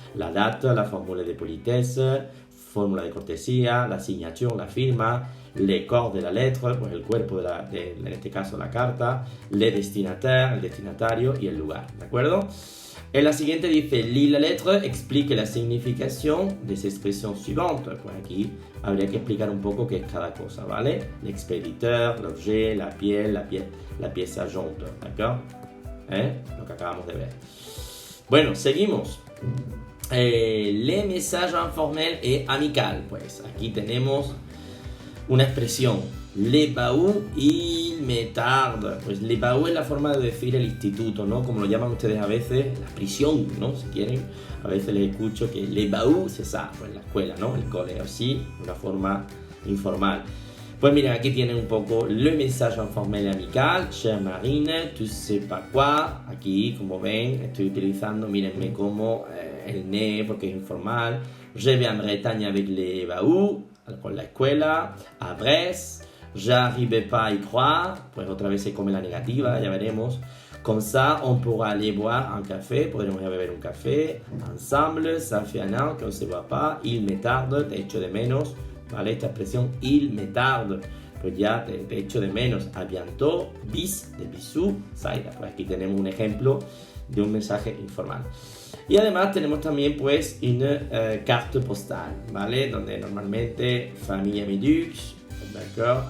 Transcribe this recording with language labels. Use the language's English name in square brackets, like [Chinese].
[French] La date, [Spanish] la fórmula de [French] politesse, [Spanish] fórmula de cortesía, [French] la signature, [Spanish] la firma, [French] le corps de la lettre, [Spanish] pues el cuerpo en este caso la carta, [French] le destinataire, [Spanish] el destinatario y el lugar, ¿de acuerdo? En la siguiente dice, [French] lis la lettre, [Spanish] explique la significación de esa expresión suivante. Pues aquí habría que explicar un poco qué es cada cosa, ¿vale? [French] L'expéditeur, l'objet, la pièce jointe, ¿d'accord? [Spanish] Lo que acabamos de ver. Bueno, seguimos. [French] Les messages informels et amicales. [Spanish] Pues aquí tenemos una expresión, [French] le baou il me tarde. [Spanish] Pues le baou es la forma de decir el instituto, ¿no? Como lo llaman ustedes a veces, la prisión, ¿no? Si quieren, a veces les escucho que le baou [French] c'est ça, [Spanish] pues la escuela, ¿no? El cole, así, una forma informal. Pues miren, aquí tienen un poco [French] le message informel et amical, chère Marine, tu sais pas quoi. [Spanish] Aquí, como ven, estoy utilizando, mírenme como el ne, porque es informal. [French] Je vais en Bretagne avec les baou, [Spanish] con la escuela, [French] a Brest, j'arrive pas à y croire, [Spanish] pues otra vez se come la negativa, ya veremos. [French] Comme ça, on pourra aller boire un café, [Spanish] podremos ir a beber un café, [French] ensemble, ça fait un an qu'on se voit pas, il me tarde, [Spanish] te echo de menos, ¿vale? Esta expresión, [French] il me tarde, [Spanish] pues ya te echo de menos, [French] à bientôt, [Spanish] bis, de bisou, Saida, pues aquí tenemos un ejemplo de un mensaje informal. Y además tenemos también pues una carte postal, ¿vale? Donde normalmente familia Medux, [French] ¿d'accord?